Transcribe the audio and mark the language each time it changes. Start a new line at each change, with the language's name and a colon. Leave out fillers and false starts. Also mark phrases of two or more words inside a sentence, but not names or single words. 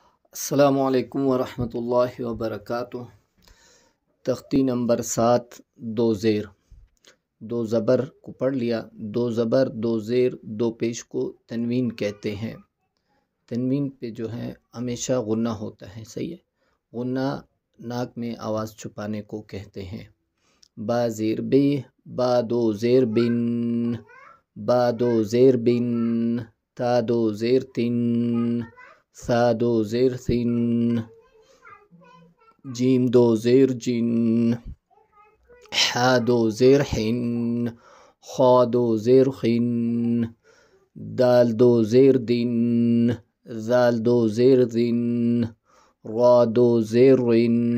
Arabic: السلام علیکم ورحمۃ اللہ وبرکاتہ۔
Urdu: تختی نمبر 7 دو زیر دو زبر کو پڑھ لیا۔ دو زبر دو زیر دو پیش کو تنوین کہتے ہیں۔ تنوین پہ جو ہے ہمیشہ غنہ ہوتا ہے، صحیح ہے۔ غنہ ناک میں آواز چھپانے کو کہتے ہیں۔ با زیر بے، با دو زیر بن، با دو زیر بن، تا دو زیر تن، ثا دو زیر ثن، جیم دو زیر جن، حا دو زیر حن، خا دو زیر خن، دال دو زیر دن، ذال دو زیر ذن، را دو زیر رن،